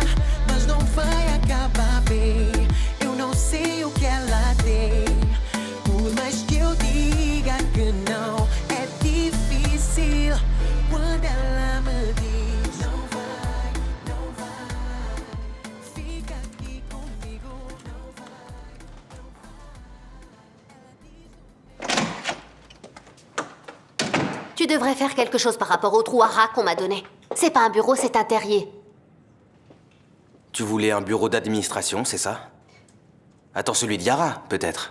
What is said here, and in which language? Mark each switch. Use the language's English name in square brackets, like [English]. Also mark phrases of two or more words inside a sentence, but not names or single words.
[Portuguese] Mas não vai acabar bem. Eu não sei o que ela tem. Por mais que eu diga que não, é difícil quando ela me diz não vai, não vai. Fica aqui comigo, não vai. [French] Tu devrais faire quelque chose par rapport au trou à rats qu'on m'a donné. C'est pas un bureau, c'est un terrier. Tu voulais un bureau d'administration, c'est ça? Attends, celui de Yara, peut-être?